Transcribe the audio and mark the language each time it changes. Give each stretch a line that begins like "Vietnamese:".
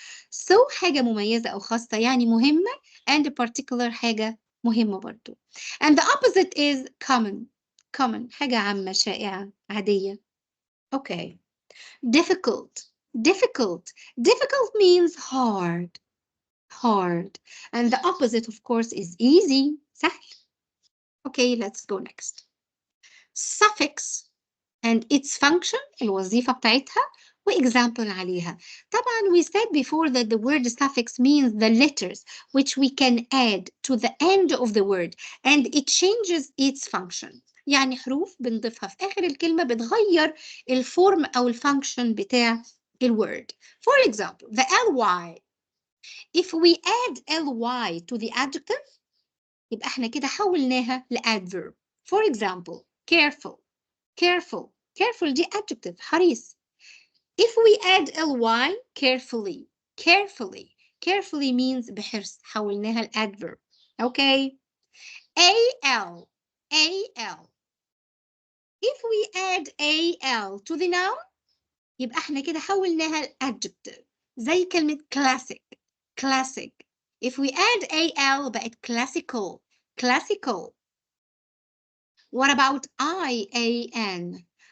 Arabic: So حاجة مميزة أو خاصة يعني مهمة, and particular حاجة مهمة برضو.
English: And the opposite is common.
Arabic: Common حاجة عامة شائعة عادية.
English: Okay. Difficult. Difficult. Difficult means hard. Hard. And the opposite, of course, is easy. سهل. Okay, let's go next. Suffix and its function,
Arabic: الوظيفة بتاعتها,
English: وexample عليها. طبعا we said before that the word suffix means the letters which we can add to the end of the word and it changes its function.
Arabic: يعني حروف بنضيفها في آخر الكلمة بتغير الفورم أو الفانكشن بتاع الword.
English: For example, the ly. If we add ly to the adjective,
Arabic: يبقى احنا كده حولناها
English: لadverb. For example, careful. Careful. Careful دي adjective, حريص. If we add ly, carefully, carefully, carefully means بحرص.
Arabic: حولناها الادverb.
English: Okay. al. If we add al to the noun
Arabic: يبقى احنا كده حولناها
English: الادجective.
Arabic: زي كلمة classic.
English: If we add al بقت classical. What about IAN?